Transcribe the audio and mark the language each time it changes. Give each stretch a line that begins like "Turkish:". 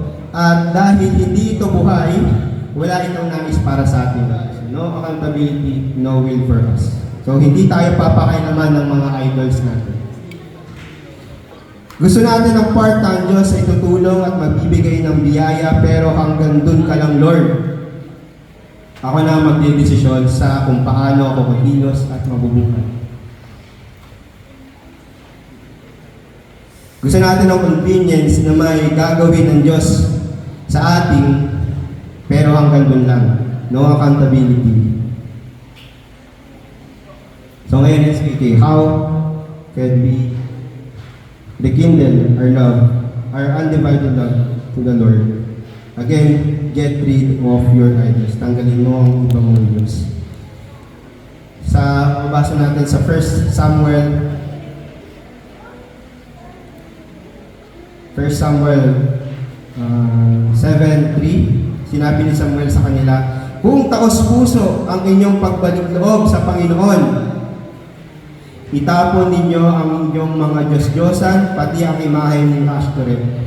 Filipino: At dahil hindi ito buhay, wala itong nais para sa atin.
English: So, no accountability, no will for us.
Filipino: So hindi tayo papakailaman ng mga idols natin. Gusto natin ang part ng Diyos ay tutulong at magbibigay ng biyaya, pero hanggang dun ka lang, Lord. Ako na magdedesisyon sa kung paano ako kumilos at mabubuhay. Gusto natin ng convenience na may gagawin ng Diyos sa ating, pero hanggang dun lang.
English: No accountability. So ngayon, SPK, how can we rekindle our love, our undivided love to the Lord? Again, get rid of your idols.
Filipino: Tanggalin mo ang ibang mong Diyos. Sa mabasa natin sa 1 Samuel 7:3, sinabi ni Samuel sa kanila, kung taos-puso ang inyong pagbalik loob sa Panginoon, itapon ninyo ang inyong mga Diyos-Diyosan, pati ang imahe ni Ashtoreth.